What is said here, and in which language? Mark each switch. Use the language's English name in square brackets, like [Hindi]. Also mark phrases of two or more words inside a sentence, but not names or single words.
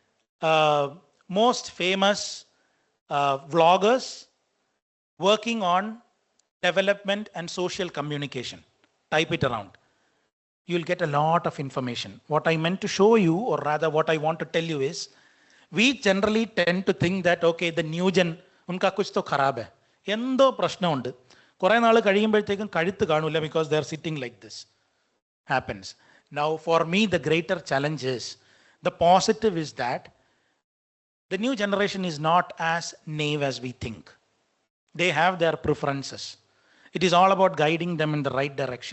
[English] Most famous vloggers working on development and social communication. Type it around. You'll get a lot of information. What I meant to show you, or rather what I want to tell you is, we generally tend to think that, okay, the new gen, [Hindi] उनका कुछ तो खराब है. [Malayalam] എന്തോ പ്രശ്നം ഉണ്ട്. കുറേ നാൾ കഴിയുമ്പോഴത്തേക്കും കഴുത്ത് കാണൂല [English] because they are sitting like this. Happens. Now for me the greater challenge is, the positive is that the new generation is not as naive as we think. They have their preferences. It is all about guiding them in the right direction.